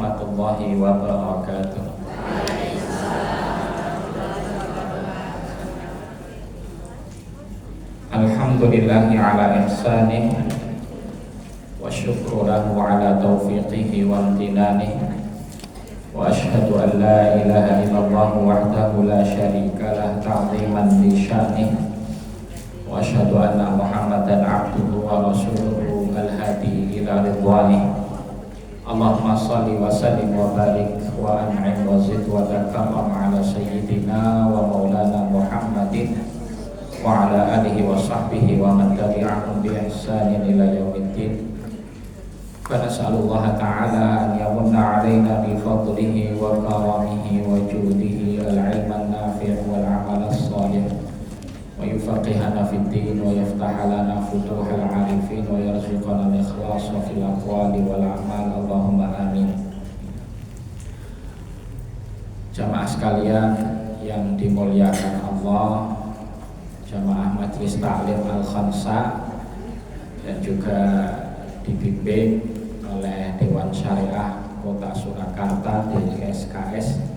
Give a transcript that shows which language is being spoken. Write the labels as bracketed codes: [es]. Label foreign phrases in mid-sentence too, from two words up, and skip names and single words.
[ar] ورحمة الله وبركاته. الحمد لله على إحسانه والشكر له على توفيقه وامتنانه وأشهد أن لا إله إلا الله وحده لا شريك له تعظيما لشأنه وأشهد أن محمدا عبده ورسوله الهادي إلى رضوانه. اللهم صل وسلم وبارك وأنعم وزد وتكرم على سيدنا ومولانا محمد وعلى آله وصحبه ومن تبعهم بإحسان إلى يوم الدين. فنسأل الله تعالى أن يمن علينا بفضله وكرمه وجوده العلم النافع والعمل الصالح ويفقهنا في الدين ويفتح لنا فتوح العارفين ويرزقنا الإخلاص في الأقوال والأعمال. اللهم آمين. [id] Jamaah sekalian yang dimuliakan Allah, Jamaah Majelis Ta'lim Al-Khamsah dan juga dibimbing oleh Dewan Syariah Kota Surakarta DSKS.